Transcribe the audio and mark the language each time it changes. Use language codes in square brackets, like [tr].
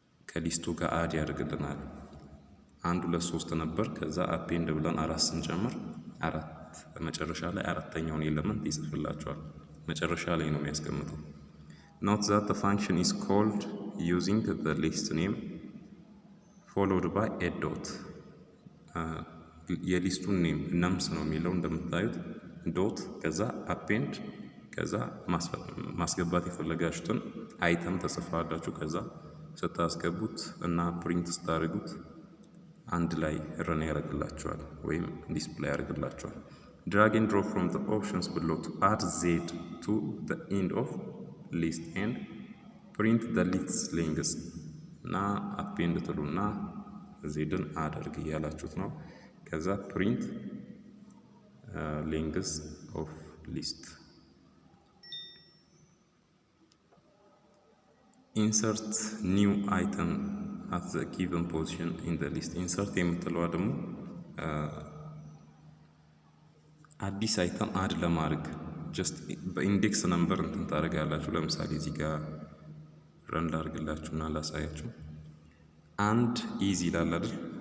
[am] ከሊስቱ ጋር አድ ያደርግልናል። 1 2 3 ነበር። ከዛ append ብለን 4 ስንጨምር 4 መጨረሻ ላይ አራተኛውን ኤሌመንት ይጽፍላችኋል። መጨረሻ ላይ ነው የሚያስቀምጠው። [en] Note that the function is called using the list name followed by a dot. [am] የሊስቱን ኔም ነምስ ነው የሚለው እንደምታዩት ዶት ከዛ append ከዛ ማስገባት የፈለጋችሁትን አይተም ተጽፋላችሁ። ከዛ ስታስገቡት እና ፕሪንት ስታደርጉት አንድ ላይ ረን ያደርግላችኋል ወይም ዲስፕሌይ ያደርግላችኋል። [en] Drag and drop from the options below to add z to the end of list and print the list length [am] እና append ትሉና ዜድን አድርግ እያላችሁት ነው። ከዛ [en] print length of list insert new item at the given position in the list. [am] insert የምትለዋ ደግሞ አዲስ አይተም አድ ለማድረግ ጀስት በኢንዴክስ ነምበር እንትን ታደርጋላችሁ። ለምሳሌ እዚህ ጋር ረን ላድርግላችሁና ላሳያችሁ። [en] አንድ ኢዝ [am] ይላል አይደል?